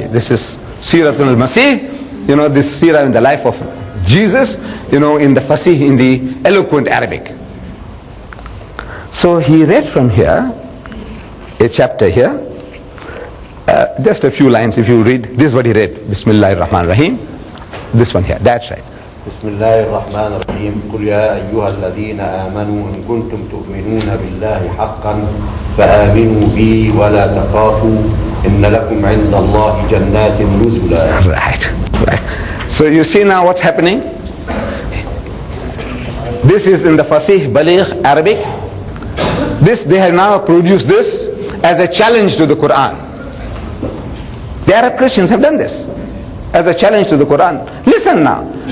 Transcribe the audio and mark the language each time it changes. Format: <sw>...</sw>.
<en>This is Siratul Masih. You know, this Sirah in the life of Jesus, you know, in the Fasih, in the eloquent Arabic. So he read from here, a chapter here, just a few lines. If you read, this is what he read.</en> <ar>Bismillahir Rahmanir Rahim.</ar> <en>This one here, that's right.</en> <ar>بسم الله الرحمن الرحيم قل يا أيها الذين آمنوا إن كنتم تؤمنون بالله حقا فآمنوا بي ولا تخافوا إن لكم عند الله جنات نزلا.</ar> <en>Right. So you see now what's happening? This is in the Fasih Baligh Arabic. They have now produced this as a challenge to the Quran. The Arab Christians have done this as a challenge to the Quran. Listen now.</en>